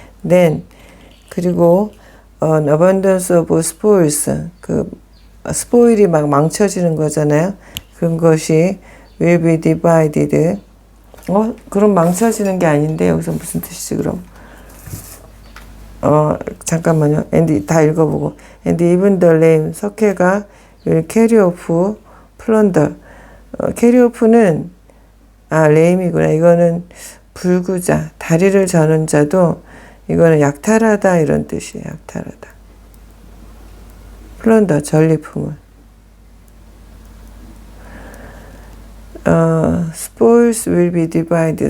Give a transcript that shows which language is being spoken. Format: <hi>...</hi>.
<en>Then,</en> <ko>그리고</ko> <en>an abundance of spoils.</en> <ko>스포일이 막 망쳐지는 거잖아요. 그런 것이</ko> <en>will be divided.</en> <ko>그럼 망쳐지는 게 아닌데, 여기서 무슨 뜻이지, 그럼? 잠깐만요.</ko> <en>and</en> <ko>다 읽어보고.</ko> <en>And even the lame,</en> <ko>석회가</ko> <en>will carry off plunder.</en> <ko>carry off는, lame이구나. 이거는 불구자, 다리를 저는 자도, 이거는 약탈하다, 이런 뜻이에요. 약탈하다. 플런더, 전리품을.</ko> <en>spoils will be divided.</en>